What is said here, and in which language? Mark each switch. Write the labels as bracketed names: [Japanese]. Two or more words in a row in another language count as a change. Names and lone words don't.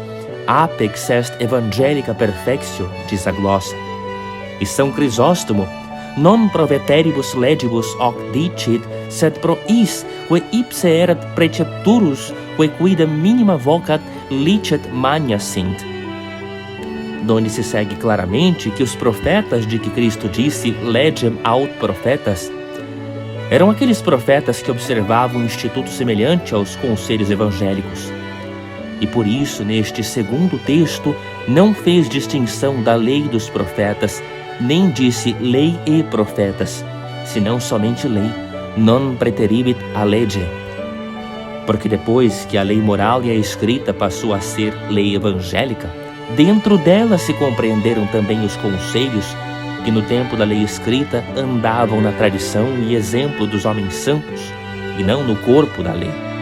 [Latin] Apex est evangelica perfectio, [Portuguese] diz a glossa. [Latin] E São Crisóstomo: non pro veteribus legibus hoc dicit, sed pro is, que ipse erat precepturus, que quidem minima vocat licet magna sint. [Portuguese] Donde se segue claramente que os profetas de que Cristo disse [Latin] legem aut profetas [Portuguese] eram aqueles profetas que observavam um instituto semelhante aos conselhos evangélicos. E por isso, neste segundo texto, não fez distinção da lei dos profetas, nem disse lei e profetas, senão somente lei, [Latin] non preteribit a lege. [Portuguese] Porque depois que a lei moral e a escrita passou a ser lei evangélica, dentro dela se compreenderam também os conselhos que no tempo da lei escrita andavam na tradição e exemplo dos homens santos, e não no corpo da lei.